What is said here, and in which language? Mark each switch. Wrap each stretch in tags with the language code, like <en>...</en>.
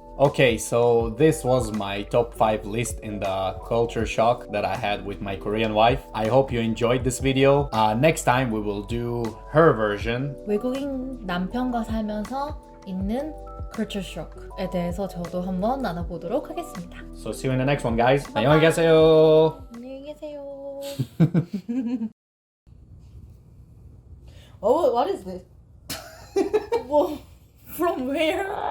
<en>Okay, so this was my top 5 list in the culture shock that I had with my Korean wife. I hope you enjoyed this video. Next time we will do her version.</en> <ko>외국인 남편과 살면서 있는 culture shock에 대해서 저도 한번 나눠보도록 하겠습니다.</ko> <en>So see you in the next one, guys.</en> <ko>안녕히 계세요. 안녕히 계세요.</ko> <en>Oh, what is this? From where?</en>